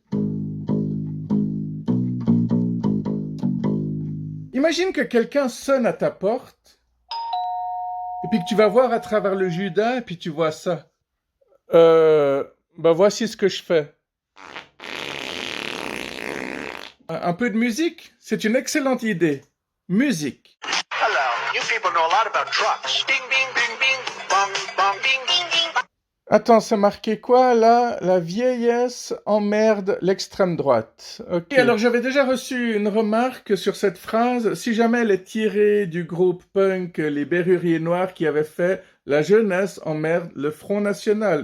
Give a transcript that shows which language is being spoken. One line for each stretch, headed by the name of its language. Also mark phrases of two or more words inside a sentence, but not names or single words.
French: Imagine que quelqu'un sonne à ta porte, et puis que tu vas voir à travers le Judas, et puis tu vois ça. Bah voici ce que je fais. Un peu de musique? C'est une excellente idée. Musique.
English: Hello, you people know a lot about trucks. Bing, bing, bing, bing, bong, bong, bing, bing, bing.
French: Attends, c'est marqué quoi là? La vieillesse emmerde l'extrême droite. Ok. Et alors j'avais déjà reçu une remarque sur cette phrase, si jamais elle est tirée du groupe punk Les Berruriers Noirs qui avait fait La jeunesse emmerde le Front National.